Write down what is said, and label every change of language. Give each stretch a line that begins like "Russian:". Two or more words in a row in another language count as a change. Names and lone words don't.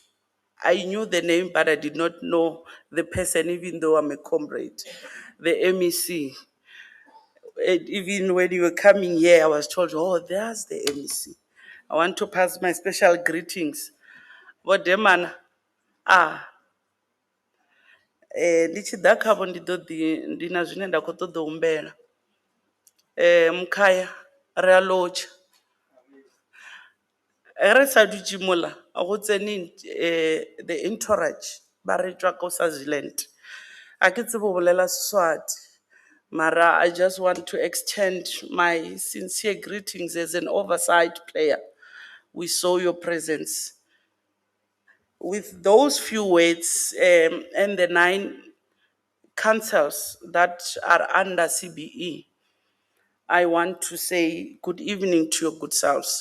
English: I knew the name, but I did not know the person, even though I'm a comrade. The MEC. Even when you were coming here, I was told, oh, there's the MEC. I want to pass my special greetings. What man?
Venda: Ndi tshi ḓa khavho ndi na zwine nda khou ṱoḓa u humbela.
Tswana: Mkhaya, re a lotsha. Re sa dutse mola, go tsene
English: the entourage,
Tswana: ba re tswa ko Swaziland. A ke tsebe go bolela Seswati, mara
English: I just want to extend my sincere greetings as an oversight player. We saw your presence. With those few words and the 9 councils that are under CBE, I want to say good evening to your good selves.